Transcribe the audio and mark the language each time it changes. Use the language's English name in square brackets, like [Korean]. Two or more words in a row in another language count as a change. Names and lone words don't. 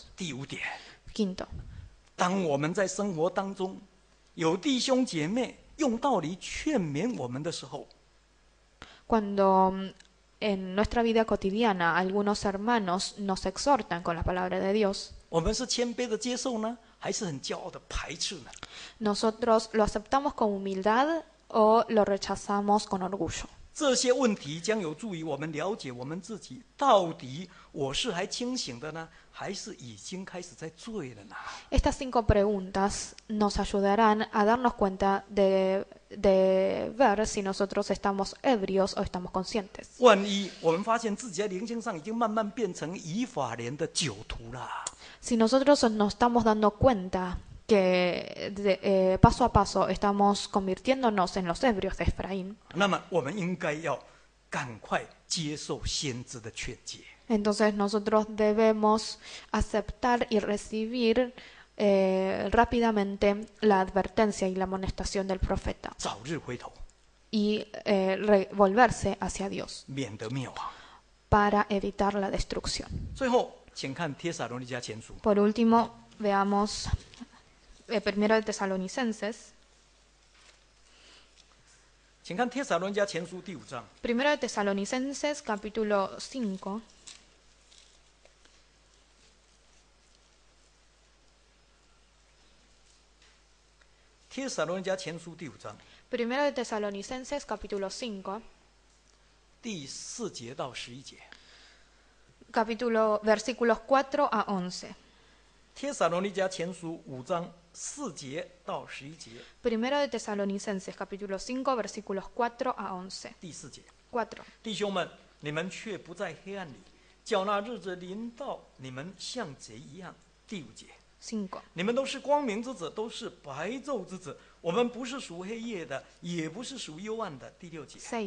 [Chinese] 第五点， [Spanish] Quinto, [Chinese] 当我们在生活当中有弟兄姐妹用道理劝勉我们的时候， [Spanish] cuando en nuestra vida cotidiana algunos hermanos nos exhortan con la palabra de Dios, [Chinese] 我们是谦卑的接受呢，还是很骄傲的排斥呢？ [Spanish] ¿nosotros lo aceptamos con humildad o lo rechazamos con orgullo? [Chinese] 这些问题将有助于我们了解我们自己，到底我是还清醒的呢，还是已经开始在醉了呢？ [Spanish] Estas 5 preguntas nos ayudarán a darnos cuenta de ver si nosotros estamos ebrios o estamos conscientes. [Chinese] 万一我们发现自己在灵性上已经慢慢变成以法莲的酒徒了， [Spanish] Si nosotros nos estamos dando cuenta que paso a paso estamos convirtiéndonos en los ebrios de Efraín, [Chinese] 那么我们应该要赶快接受先知的劝诫。 [Spanish] entonces nosotros debemos aceptar y recibir rápidamente la advertencia y la amonestación del profeta [Chinese] 早日回头， [Spanish] y volverse hacia Dios [Chinese] 免得灭亡。 [Spanish] para evitar la destrucción. [Chinese] 最后，请看帖撒罗尼迦前书， [Spanish] Por último, veamos Primero de Tesalonicenses. [Chinese] 请看帖撒罗尼迦前书第5章。 [Spanish] Primero de Tesalonicenses, capítulo 5. [Chinese] 帖撒罗尼迦前书第5章 [Spanish] Primero de Tesalonicenses, capítulo 5. [Chinese] 第4节到11节。 [Spanish] Versículos 4 a 11. [Chinese] 帖撒罗尼迦前书5章4节到11节。 [Spanish] Primero de Tesalonicenses, capítulo 5, versículos 4 a 11. [Chinese] 第4节， [Spanish] 4. [Chinese] 弟兄们，你们却不在黑暗里，叫那日子临到你们像贼一样。第5节， [Spanish] 5. [Chinese] 你们都是光明之子，都是白昼之子。我们不是属黑夜的，也不是属幽暗的。第6节， [Spanish] 6.